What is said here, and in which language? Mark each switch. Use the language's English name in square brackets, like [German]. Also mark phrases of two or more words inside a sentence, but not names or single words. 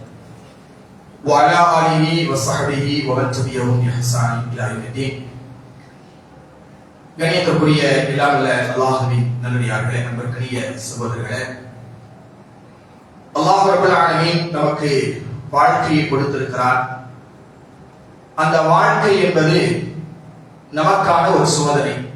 [Arabic] وعلى آله وصحبه ومن تبعهم بإحسان إلى يوم الدين. [Tamil] கணியத்துக்குரிய இலாமுள்ள அல்லாஹ்வின் நல்லடியார்களே, நண்பர்களே, சகோதரர்களே, அல்லாஹ் [Arabic] رب العالمين [Tamil] நமக்கு வாழ்க்கையை கொடுத்திருக்கிறார். அந்த வாழ்க்கை என்பது நமக்கான ஒரு சோதனை.